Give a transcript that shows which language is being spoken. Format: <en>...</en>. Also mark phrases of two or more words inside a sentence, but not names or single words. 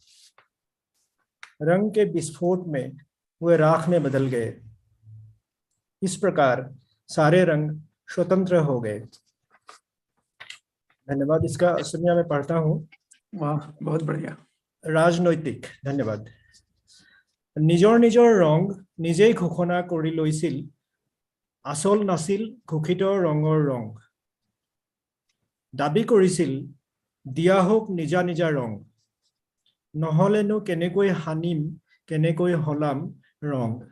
<hi>रंग के विस्फोट में वे राख में बदल गए। इस प्रकार सारे रंग स्वतंत्र हो गए। धन्यवाद। इसका असमिया में पढ़ता हूँ। वाह, बहुत बढ़िया। राजनৈতিক। धन्यवाद।</hi> <as>নিজৰ নিজৰ ৰং নিজেই ঘোষণা কৰি লৈছিল, আসল নাছিল ঘোষিত ৰঙৰ ৰং। দাবী কৰিছিল দিয়া হোক নিজা নিজা ৰং, নহলেনো কেনেকৈ হানিম কেনেকৈ হলাম ৰং।</as>